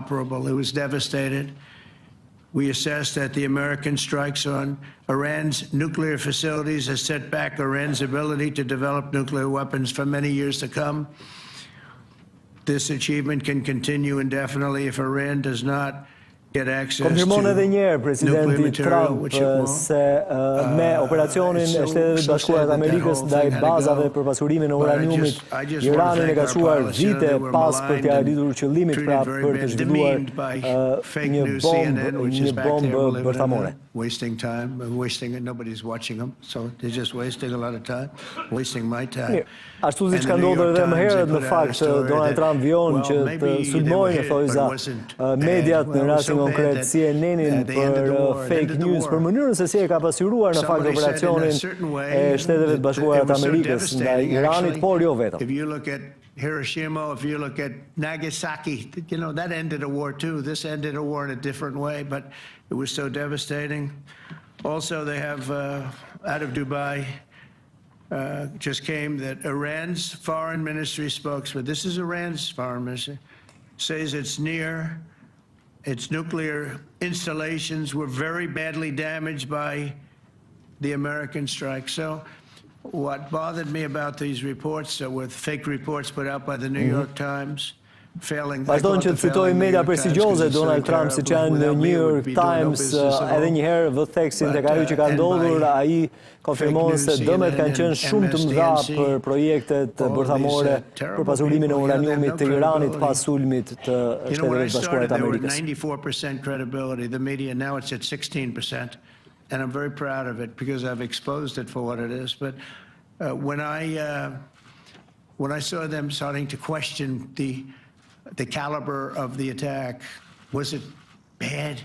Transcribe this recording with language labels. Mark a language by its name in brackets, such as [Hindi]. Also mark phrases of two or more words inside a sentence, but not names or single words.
[English] It was devastated. We assessed that the American strikes on Iran's nuclear facilities has set back Iran's ability to develop nuclear weapons for many years to come. This achievement can continue indefinitely if Iran does not [Albanian] Konfirmon edhe njerë presidenti Trump se me operacionin e Shtetet e Bashkuara të Amerikës ndaj bazave për pasurimin e uraniumit, Iranin e ka çuar vite pas për t'ia arritur qëllimit për të zhvilluar një bombë bërthamore. [English] Wasting time, wasting it. Nobody's watching them, so they're just wasting a lot of time, wasting my time. [Albanian] Ashtu siç ka ndodhur edhe më herët, në fakt Donald Trump vion që të sulmojnë thojza mediat në rastin konkret CNN-in për [English] fake news, [Albanian] për mënyrën se si e ka pasyruar në fakt operacionin e Shteteve të Bashkuara të Amerikës ndaj Iranit, por jo vetëm. [English] If you look at Hiroshima, if you look at Nagasaki, you know, that ended a war too. This ended a war in a different way, but it was so devastating. Also, they have, out of Dubai, just came that Iran's foreign ministry spokesman, this is Iran's foreign ministry, says it's near its nuclear installations were very badly damaged by the American strike. So what bothered me about these reports with fake reports put out by the New York Times, [Albanian] vazhdojnë që të citoj media prestigjioze Donald Trump, siç janë në New York Times, edhe një herë vë theksin tek ajo që ka ndodhur, ai konfirmon se dëmet kanë qenë shumë të mëdha për projektet bërthamore për pasurimin e uraniumit të Iranit pas sulmit të Shtetet e Bashkuara të Amerikës. [English] 94% credibility, the media now it's at 16%. and I'm very proud of it because I've exposed it for what it is. But when I saw them starting to question the caliber of the attack, was it bad?